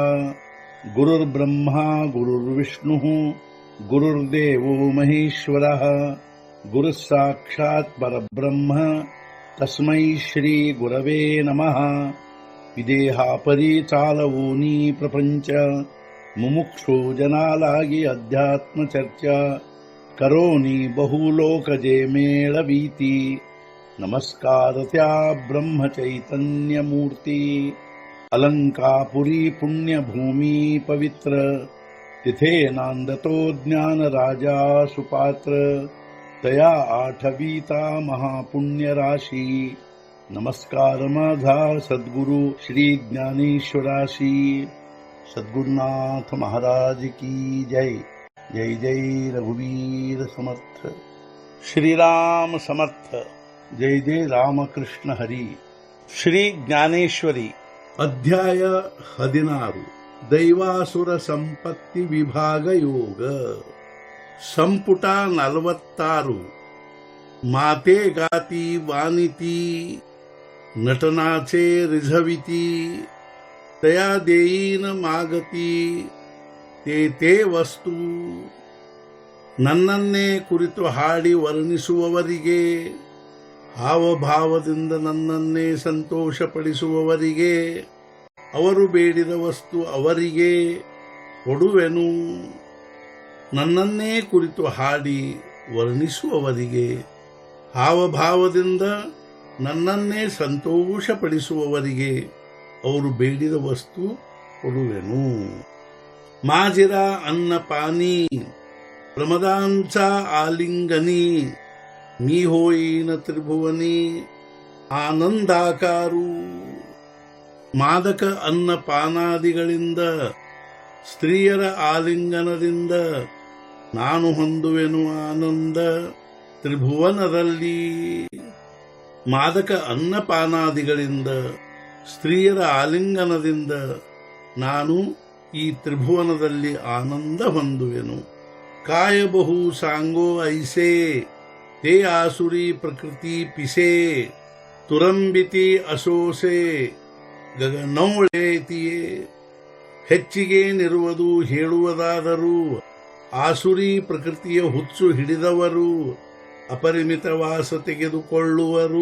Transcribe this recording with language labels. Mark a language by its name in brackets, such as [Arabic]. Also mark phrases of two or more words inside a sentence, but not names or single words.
[Sanskrit] गुरुर्ब्रह्मा गुरुर्विष्णुः गुरुर्देवो महेश्वरः गुरुः साक्षात् परब्रह्म तस्मै श्री गुरवे नमः. [Marathi] विदेहापरि चालवूनी प्रपंच मुमुक्षु जनालागी अध्यात्म चर्चा करोनी बहुलोकजे मेळवीती. नमस्कार त्या ब्रह्म चैतन्य मूर्ती. अलंकापुरी पुण्यभूमी पवित्र तिथे नांदतो ज्ञान राजा सुपात्र. तया आठवीता महापुण्य राशी. नमस्कार माझा सद्गुरु श्री ज्ञानेश्वराशी. [Hindi] सद्गुरुनाथ महाराज की जय. [Marathi] जय जय रघुवीर समर्थ. श्रीराम समर्थ. जय जय रामकृष्ण हरी. [Kannada] ಶ್ರೀ ಜ್ಞಾನೇಶ್ವರಿ. ಅಧ್ಯಾಯ 16. ದೈವಾಸುರ ಸಂಪತ್ತಿ ವಿಭಾಗ ಯೋಗ. ಸಂಪುಟ 46. [Marathi] माते गाती वानिती नटनाचे रिझविती. तया देईन मागती ते ವಸ್ತು. [Kannada] ನನ್ನನ್ನೇ ಕುರಿತು ಹಾಡಿ ವರ್ಣಿಸುವವರಿಗೆ, ಹಾವಭಾವದಿಂದ ನನ್ನನ್ನೇ ಸಂತೋಷಪಡಿಸುವವರಿಗೆ, ಅವರು ಬೇಡಿದ ವಸ್ತು ಅವರಿಗೆ ಕೊಡುವೆನು. ನನ್ನನ್ನೇ ಕುರಿತು ಹಾಡಿ ವರ್ಣಿಸುವವರಿಗೆ, ಹಾವಭಾವದಿಂದ ನನ್ನನ್ನೇ ಸಂತೋಷಪಡಿಸುವವರಿಗೆ ಅವರು ಬೇಡಿದ ವಸ್ತು ಕೊಡುವೆನು. [Marathi] माजिर अन्न पानी प्रमदांच आलिंगनी. मी होईन त्रिभुवनी ಆನಂದಾಕಾರು. [Kannada] ಮಾದಕ ಅನ್ನಪಾನಾದಿಗಳಿಂದ ಸ್ತ್ರೀಯರ ಆಲಿಂಗನದಿಂದ ನಾನು ಹೊಂದುವೆನು ಆನಂದ ತ್ರಿಭುವನದಲ್ಲಿ. ಮಾದಕ ಅನ್ನಪಾನಾದಿಗಳಿಂದ ಸ್ತ್ರೀಯರ ಆಲಿಂಗನದಿಂದ ನಾನು ಈ ತ್ರಿಭುವನದಲ್ಲಿ ಆನಂದ ಹೊಂದುವೆನು. [Marathi] काय बहु सांगो ऐसे ते आसुरी प्रकृति पिसे. तुरंबिती असोसे गगनौळेतिये. [Kannada] ಹೆಚ್ಚಿಗೇನಿರುವುದು ಹೇಳುವುದಾದರೂ ಆಸುರಿ ಪ್ರಕೃತಿಯ ಹುಚ್ಚು ಹಿಡಿದವರು ಅಪರಿಮಿತ ವಾಸ ತೆಗೆದುಕೊಳ್ಳುವರು.